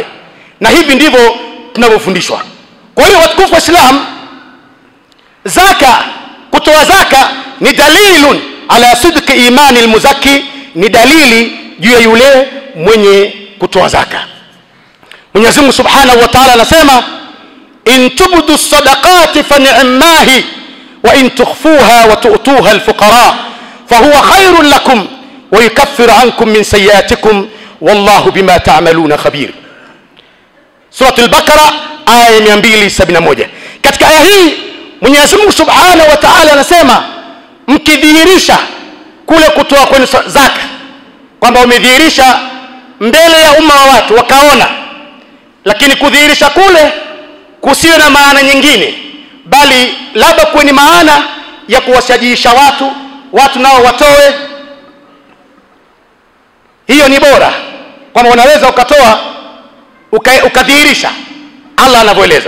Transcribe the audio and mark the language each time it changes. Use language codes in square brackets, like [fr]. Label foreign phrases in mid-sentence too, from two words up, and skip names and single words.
[sw] Na hivi ndivyo tunavyofundishwa. Kwa hiyo watukufu wa Islam, zaka, kutoa zaka ni [ar] دليل على صدق إيمان المزكي, [sw] ni dalili juu ya yule mwenye kutoa zaka. Mwenyezi Mungu [ar] سبحانه وتعالى [sw] anasema, [ar] إن تبدوا الصدقات فنعما هي وإن تخفوها وتؤتوها الفقراء فهو خير لكم ويكفر عنكم من سيئاتكم والله بما تعملون خبير. [sw] Surah al-Baqara aya 271. Katika aya hii Mwenyezi Mungu [ar] سبحانه وتعالى [sw] anasema mkidhihirisha kule kutoa kwenu zaka, kwamba umedhihirisha mbele ya umma wa watu wakaona, lakini kudhihirisha kule kusiwe na maana nyingine, bali labda kwenye maana ya kuwashajiisha watu nao watoe, hiyo ni bora, kwamba unaweza ukatoa ukadhihirisha Allah anavyoeleza.